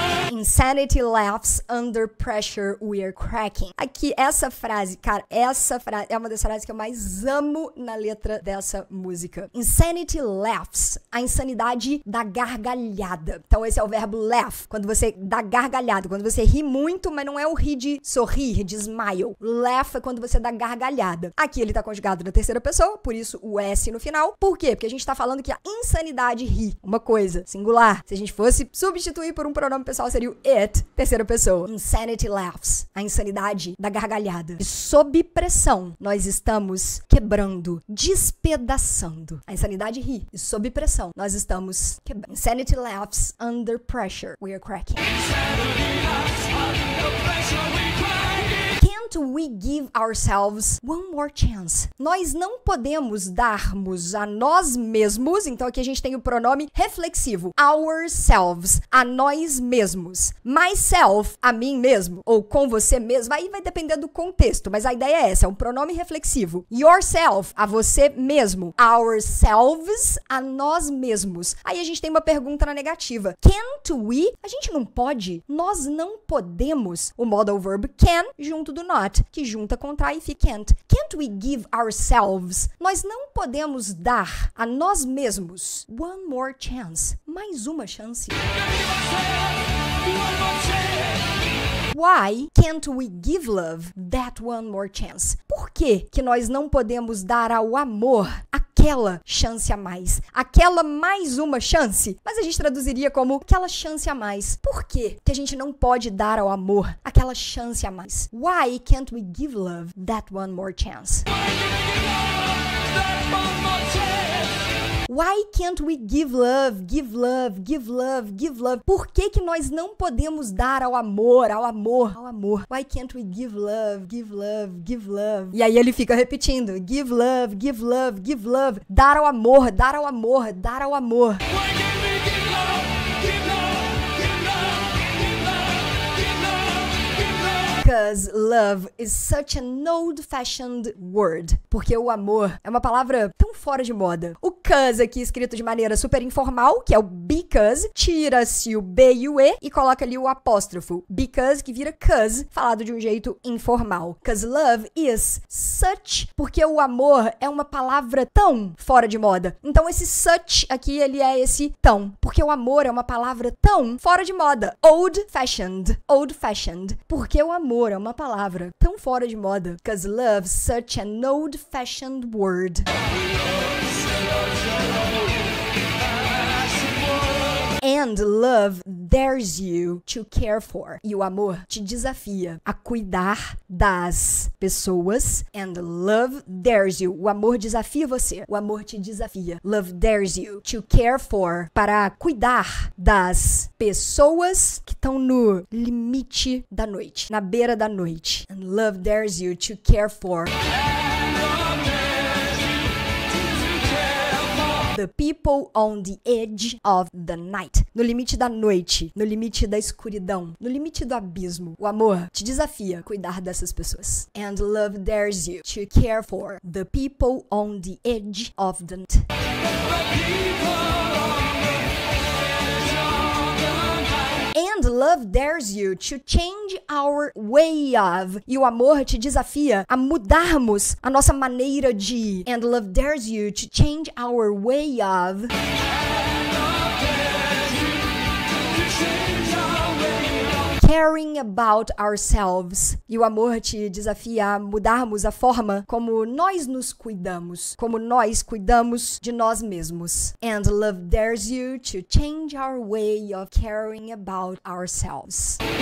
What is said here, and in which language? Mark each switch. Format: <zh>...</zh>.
<en>Insanity laughs under pressure we're cracking.</en> <pt>Aqui, essa frase, cara, é uma das frases que eu mais amo na letra dessa música.</pt> <en>Insanity laughs,</en> <pt>a insanidade da gargalhada. Então esse é o verbo laugh, quando você dá gargalhada, quando você ri muito, mas não é o rir de sorrir, de smile. Laugh é quando você dá gargalhada. Aqui ele tá conjugado na terceira pessoa, por isso o S no final. Por quê? Porque a gente tá falando que a insanidade ri, uma coisa, singular. Se a gente fosse substituir por um pronome pessoal, seria o it, terceira pessoa.</pt> <en>Insanity laughs,</en> <pt>a insanidade da gargalhada. E sob pressão, nós estamos quebrando, despedaçando. A insanidade ri. E sob pressão, nós estamos quebrando.</pt> <en>Insanity laughs under pressure. We are cracking. Can't we give ourselves one more chance?</en> <pt>Nós não podemos darmos a nós mesmos, então aqui a gente tem o pronome reflexivo. Ourselves, a nós mesmos. Myself, a mim mesmo, ou com você mesmo, aí vai depender do contexto, mas a ideia é essa, é um pronome reflexivo. Yourself, a você mesmo. Ourselves, a nós mesmos. Aí a gente tem uma pergunta na negativa.</pt> <en>Can't we?</en> <pt>A gente não pode. Nós não podemos. O modal verb can junto do not, que junta, contrai e fica can't.</pt> <en>Can't we give ourselves?</en> <pt>Nós não podemos dar a nós mesmos</pt> <en>one more chance.</en> <pt>Mais uma chance.</pt> <en>Why can't we give love that one more chance?</en> <pt>Por que nós não podemos dar ao amor aquela chance a mais? Aquela mais uma chance? Mas a gente traduziria como aquela chance a mais. Por que a gente não pode dar ao amor aquela chance a mais?</pt> <en>Why can't we give love that one more chance? Why can't we give love, give love, give love, give love?</en> <pt>Por que nós não podemos dar ao amor, ao amor, ao amor?</pt> <en>Why can't we give love, give love, give love?</en> <pt>E aí ele fica repetindo,</pt> <en>give love, give love, give love.</en> <pt>Dar ao amor, dar ao amor, dar ao amor.</pt> <en>Because love is such an old-fashioned word.</en> <pt>Porque o amor é uma palavra tão fora de moda. O cause aqui escrito de maneira super informal, que é o because, tira-se o B e o E e coloca ali o apóstrofo. Because, que vira cause, falado de um jeito informal.</pt> <en>Because love is such,</en> <pt>porque o amor é uma palavra tão fora de moda. Então esse such aqui, ele é esse tão. Porque o amor é uma palavra tão fora de moda. Old-fashioned. Old-fashioned. Porque o amor é uma palavra tão fora de moda.</pt> <en>Because love's such an old-fashioned word. And love dares you to care for.</en> <pt>E o amor te desafia a cuidar das pessoas.</pt> <en>And love dares you.</en> <pt>O amor desafia você. O amor te desafia.</pt> <en>Love dares you to care for.</en> <pt>Para cuidar das pessoas que estão no limite da noite. Na beira da noite.</pt> <en>And love dares you to care for. The people on the edge of the night.</en> <pt>No limite da noite, no limite da escuridão, no limite do abismo. O amor te desafia a cuidar dessas pessoas.</pt> <en>And love dares you to care for the people on the edge of the night. And love dares you to change our way of.</en> <pt>E o amor te desafia a mudarmos a nossa maneira de.</pt> <en>And love dares you to change our way of. Caring about ourselves.</en> <pt>E o amor te desafia a mudarmos a forma como nós nos cuidamos, como nós cuidamos de nós mesmos.</pt> <en>And love dares you to change our way of caring about ourselves.</en>